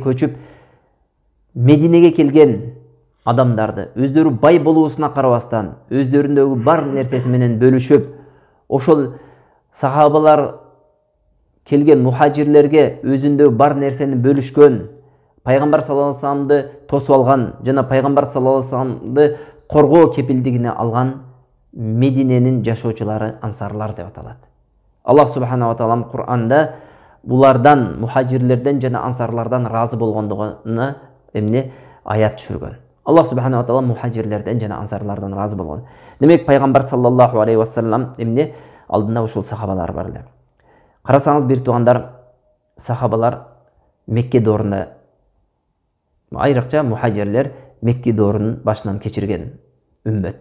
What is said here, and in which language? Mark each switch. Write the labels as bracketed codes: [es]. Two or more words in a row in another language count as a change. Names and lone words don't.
[ky] көчүп Мединеге келген адамдарды өздөрү бай болуусуна карабастан, өздөрүндөгү бар нерсеси менен бөлүшүп, ошол сахабалар келген мухажирлерге өзүндөгү бар нерсени бөлүшкөн, пайгамбар [ar] صلى الله عليه وسلم [ky] тосуп алган жана пайгамбар [ar] صلى الله عليه وسلم [ky] коргоо кепилдигине алган Мединенин жашоочулары ансарлар деп аталат. Аллах [ar] سبحانه وتعالى [ky] Кур'анда булардан, мухажирлерден жана ансарлардан разы болгондугуна эмне аят түшүргөн. Аллах [ar] سبحانه وتعالى [ky] мухажирлерден жана ансарлардан разы болгон. Демек пайгамбар [ar] صلى الله عليه وسلم [ky] эмне алдында ушул сахабалар бар эле. Карасаңыз бир туугандар, сахабалар Мекке доорунда, айрыкча мухажирлер Мекке доорунун башынан кечирген үммөт.